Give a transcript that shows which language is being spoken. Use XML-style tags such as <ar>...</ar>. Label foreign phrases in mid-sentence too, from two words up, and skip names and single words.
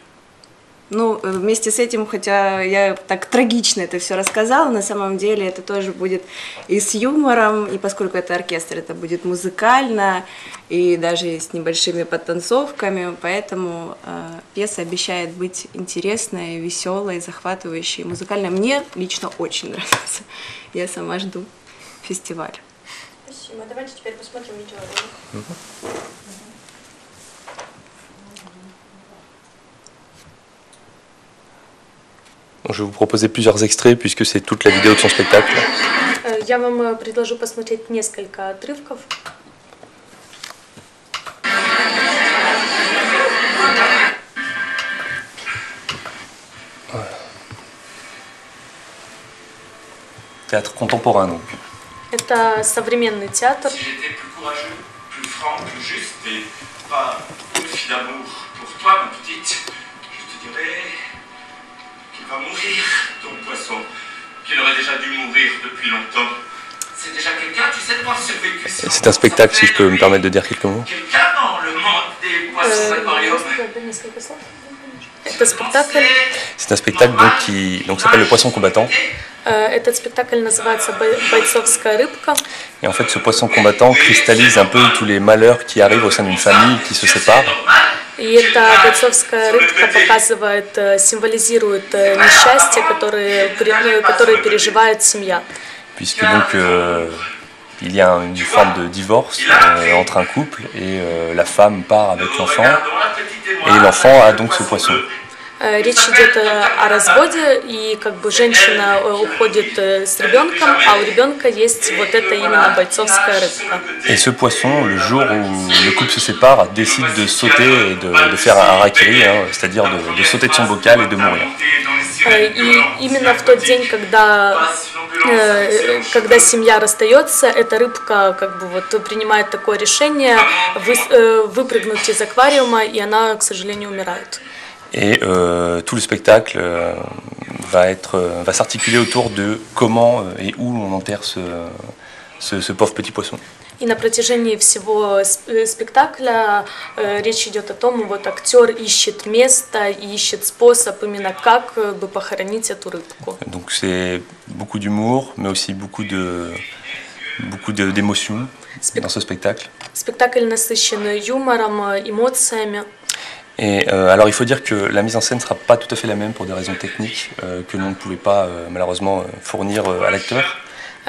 <ru>Ну, вместе с этим, хотя я так трагично это все рассказала, на самом деле это тоже будет и с юмором, и поскольку это оркестр, это будет музыкально, и даже с небольшими подтанцовками, поэтому пьеса обещает быть интересной, веселой, захватывающей, музыкальной. Мне лично очень нравится. Я сама жду фестиваля. Спасибо. Давайте теперь посмотрим видеоролик.</ru> <fr>Je vais vous proposer plusieurs extraits puisque c'est toute la vidéo de son spectacle.</fr> <ru>Я вам предложу посмотреть несколько отрывков.</ru> <fr>Théâtre contemporain donc.</fr> <ru>Это современный театр.</ru> <fr>S'il était plus courageux, plus franc, plus juste et pas aussi d'amour pour toi, ma petite, je te dirais qu'il va mourir, ton poisson, qu'il aurait déjà dû mourir depuis longtemps. C'est déjà quelqu'un, tu sais, de voir survécu. C'est un spectacle, si je peux me permettre de dire quelques mots. Quelqu'un dans le monde des poissons aquariums.</fr> <ru>Это спектакль.</ru> <fr>C'est un spectacle donc, s'appelle Le Poisson Combattant.</fr> <ru>Этот спектакль называется «Бойцовская рыбка».</ru> <fr>Et en fait, ce poisson combattant cristallise un peu tous les malheurs qui arrivent au sein d'une famille qui se sépare.</fr> <ru>И эта бойцовская рыбка показывает, символизирует несчастье, которые переживает семья.</ru> <fr>Puisque donc il y a une forme de divorce entre un couple et la femme part avec l'enfant et l'enfant a donc ce poisson.</fr> <ru>Речь идет о разводе, и как бы женщина уходит с ребенком, а у ребенка есть вот это именно бойцовская рыбка.</ru> <fr>Et ce poisson, le jour où le couple se sépare, décide de sauter et de faire un harakiri, c'est-à-dire de sauter de son bocal et de mourir.</fr> <ru>И именно в тот день, когда семья расстается, эта рыбка как бы вот принимает такое решение выпрыгнуть из аквариума, и она, к сожалению, умирает.</ru> <fr>Et tout le spectacle va s'articuler autour de comment et où on enterre ce pauvre petit poisson.</fr> <ru>И на протяжении всего спектакля речь идет о том, вот актер ищет место, ищет способ именно как бы похоронить эту рыбку.</ru> <fr>Donc c'est beaucoup d'humour, mais aussi beaucoup d'émotions dans ce spectacle.</fr> <ru>Спектакль насыщен юмором, эмоциями.</ru> <fr>Et alors il faut dire que la mise en scène ne sera pas tout à fait la même pour des raisons techniques que l'on ne pouvait pas malheureusement fournir à l'acteur.</fr>